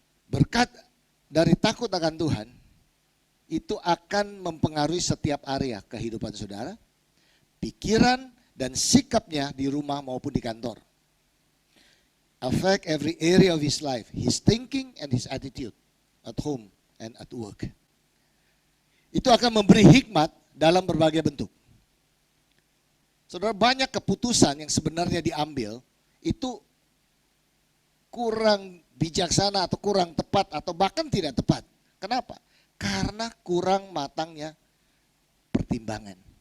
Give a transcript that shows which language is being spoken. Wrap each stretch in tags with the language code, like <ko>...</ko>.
<id>Berkat dari takut akan Tuhan itu akan mempengaruhi setiap area kehidupan saudara, pikiran dan sikapnya di rumah maupun di kantor.</id> <en>Affect every area of his life, his thinking and his attitude at home and at work.</en> <id>Itu akan memberi hikmat dalam berbagai bentuk. Saudara, banyak keputusan yang sebenarnya diambil itu kurang bijaksana atau kurang tepat atau bahkan tidak tepat. Kenapa? Karena kurang matangnya pertimbangan.</id>